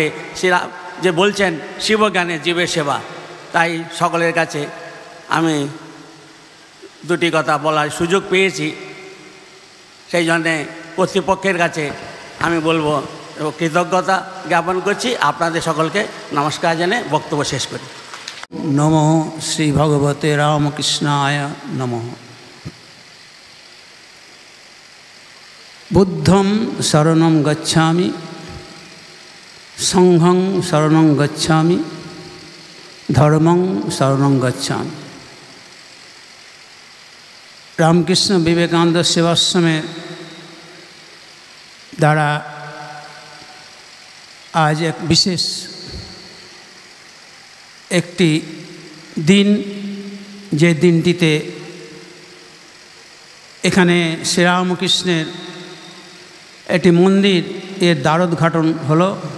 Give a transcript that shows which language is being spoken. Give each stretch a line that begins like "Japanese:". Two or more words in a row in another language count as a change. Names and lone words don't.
Bangla: শ্রীরাম যে বলছেন শিবজ্ঞানে জীবের সেবা, তাই সকলের কাছে আমি দুটি কথা বলার সুযোগ পেয়েছি, সেই জন্যে কর্তৃপক্ষের কাছে আমি বলবো কৃতজ্ঞতা জ্ঞাপন করছি। আপনাদের সকলকে নমস্কার জানিয়ে বক্তব্য শেষ করি।
Sanskrit: নমো শ্রী ভগবতে রামকৃষ্ণায় নমঃ।
Pali: বুদ্ধং শরণং গচ্ছামি, সংঘং শরণং গচ্ছামি, ধর্মং শরণং গচ্ছামি।
Bangla: রামকৃষ্ণ বিবেকানন্দ সেবাশ্রমের দ্বারা আজ এক বিশেষ একটি দিন, যে দিনটিতে এখানে শ্রীরামকৃষ্ণের একটি মন্দির এর দ্বারোদ্ঘাটন হলো।